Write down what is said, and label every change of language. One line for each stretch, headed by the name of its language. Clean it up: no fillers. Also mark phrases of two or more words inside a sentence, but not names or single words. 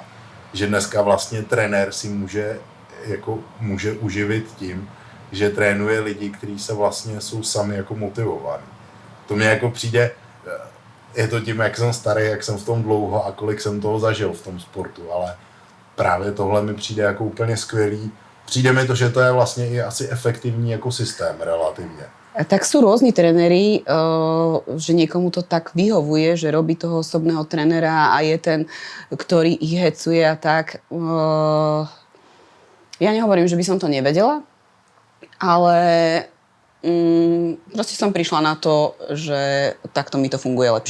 Czech: Že dneska vlastně trenér si může uživit tím, že trénuje lidi, kteří se vlastně jsou sami jako motivovaní. To mě jako přijde, je to tím, jak jsem starý, jak jsem v tom dlouho a kolik jsem toho zažil v tom sportu, ale právě tohle mi přijde jako úplně skvělý. Přijde mi to, že to je vlastně i asi efektivní jako systém relativně.
Slovak: Tak sú rôzni trenéri, že niekomu to tak vyhovuje, že robí toho osobného trenéra a je ten, ktorý ich hecuje a tak. Ja nehovorím, že by som to nevedela, ale proste som prišla na to, že takto mi to funguje lepšie.